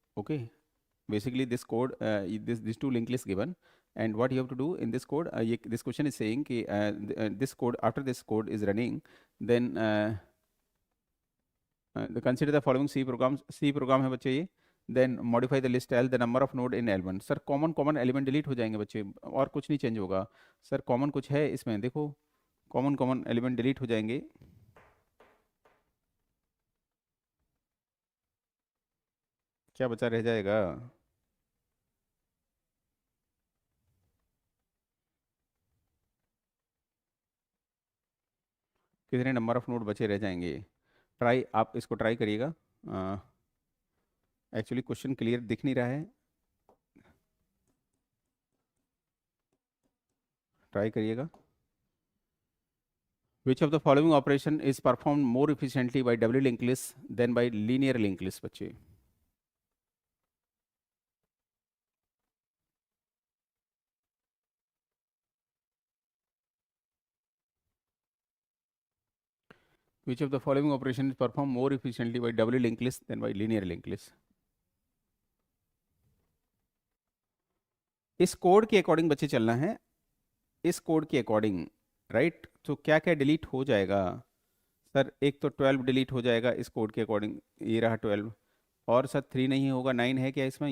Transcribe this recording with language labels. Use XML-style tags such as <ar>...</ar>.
<en>okay, basically this code these two linked lists given, and what you have to do in this code, this question is saying</en> <hi>कि</hi> <en>this code, after this code is running, then consider the following C program</en> <hi>है बच्चे ये.</hi> <en>then modify the list L, the number of node in L1.</en> <hi>Sir common element delete हो जाएंगे बच्चे, और कुछ नहीं चेंज होगा. सर कॉमन कुछ है इसमें, देखो कॉमन एलिमेंट डिलीट हो जाएंगे. क्या बचा रह जाएगा? कितने नंबर ऑफ नोड बचे रह जाएंगे? ट्राई, आप इसको ट्राई करिएगा. एक्चुअली क्वेश्चन क्लियर दिख नहीं रहा है, ट्राई करिएगा.</hi> <en>Which of the following operation is performed more efficiently by doubly linked list than by linear linked list</en> <hi>बच्चे?</hi> <en>Which of the following operation is performed more efficiently by doubly linked list than by linear linked list?</en> <hi>इस code के according बच्चे चलना है, इस code के according, right. तो क्या क्या डिलीट हो जाएगा? सर एक तो 12 डिलीट हो जाएगा इस कोड के अकॉर्डिंग, ये रहा 12. और सर 3 नहीं होगा, 9 है क्या इसमें?</hi>